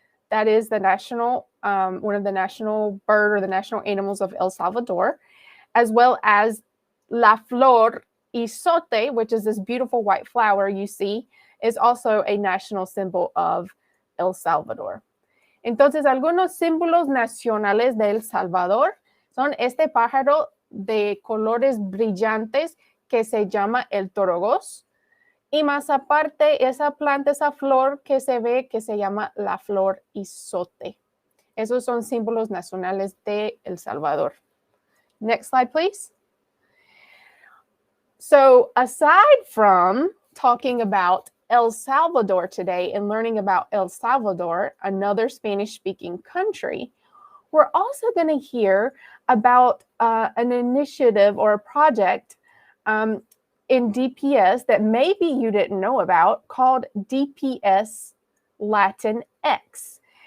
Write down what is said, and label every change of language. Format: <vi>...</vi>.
<en>That is the national, one of the national bird or the national animals of El Salvador, as well as la flor isote, which is this beautiful white flower you see, is also a national symbol of El Salvador.</en> <es>Entonces, algunos símbolos nacionales de El Salvador son este pájaro de colores brillantes que se llama el torogos. Y más aparte, esa planta, esa flor que se ve que se llama la flor isote. Esos son símbolos nacionales de El Salvador.</es> <en>Next slide, please. So, aside from talking about El Salvador today and learning about El Salvador, another Spanish-speaking country, we're also going to hear about an initiative or a project in DPS that maybe you didn't know about called DPS Latinx.</en>